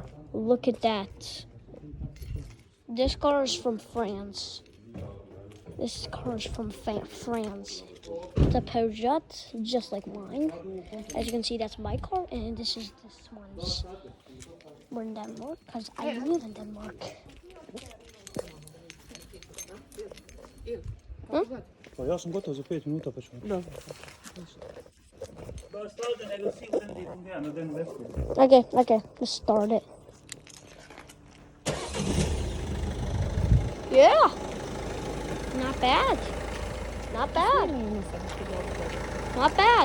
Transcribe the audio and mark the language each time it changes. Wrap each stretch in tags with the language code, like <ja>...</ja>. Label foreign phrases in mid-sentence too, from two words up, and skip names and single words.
<en>Look at that. This car is from France. This car is from France. It's a Peugeot, just like mine. As you can see, that's my car, and this one's. We're in Denmark, because I live in Denmark.</en> <hr>Pa ja sam gotov za 5 minuta, pa ću. Da.</hr> <en>Okay, let's start it. Yeah, not bad. Not bad. Not bad.</en>